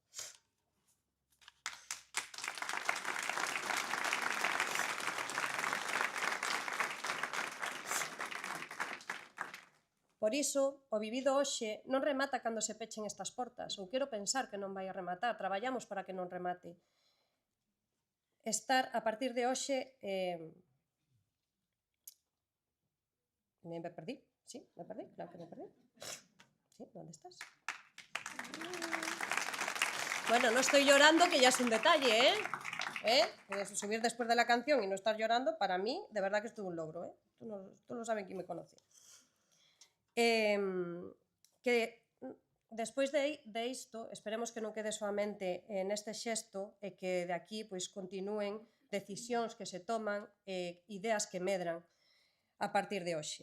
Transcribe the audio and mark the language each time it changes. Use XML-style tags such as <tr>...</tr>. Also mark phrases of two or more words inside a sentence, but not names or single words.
<gl>Por iso, o vivido hoxe non remata cando se pechen estas portas, ou quero pensar que non vai a rematar, traballamos para que non remate. Estar a partir de hoxe...</gl> <es>Me perdí, sí, me perdí, claro que me perdí. Sí, ¿dónde estás? Bueno, no estoy llorando, que ya es un detalle, Subir después de la canción y no estar llorando, para mí, de verdad que es todo un logro, Tú lo saben quien me conoce.</es> <gl>Que despois de isto, esperemos que non quede solamente neste xesto e que de aquí pois continúen decisións que se toman e ideas que medran a partir de hoxe.</gl>